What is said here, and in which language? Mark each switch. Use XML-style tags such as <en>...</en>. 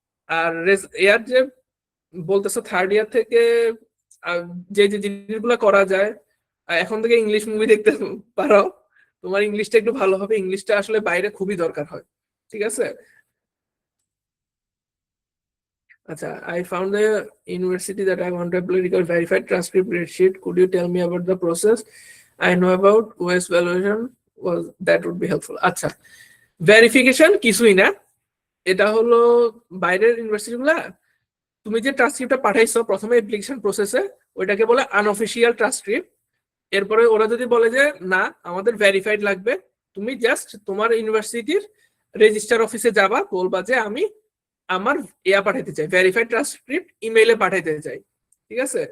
<bn>আর ইয়ার যে বলতেছো third year থেকে যে যে জিনিসগুলো করা যায়, এখন থেকে ইংলিশ মুভি দেখতে পারো, তোমার ইংলিশটা একটু ভালো হবে, ইংলিশটা আসলে বাইরে খুবই দরকার হয়, ঠিক আছে? আচ্ছা,</bn> <en>I found the university that I want to apply requires verified transcript sheet. Could you tell me about the process? I know about OS valuation, was that would be helpful.</en> <bn>আচ্ছা, ভেরিফিকেশন কিছুই না, এটা হলো বাইরের university গুলা, তুমি যে ট্রান্সক্রিপ্টটা পাঠাইছো প্রথমে অ্যাপ্লিকেশন প্রসেসে, ওইটাকে বলে আনঅফিশিয়াল ট্রান্সক্রিপ্ট। এরপরে ওরা যদি বলে যে না আমাদের ভেরিফাইড লাগবে, তুমি জাস্ট তোমার ইউনিভার্সিটির রেজিস্ট্রার অফিসে যাবা, বলবা যে আমি আমার পাঠাইতে চাই, ভেরিফাইড ট্রান্সক্রিপ্ট ইমেইলে পাঠাইতে চাই, ঠিক আছে?</bn>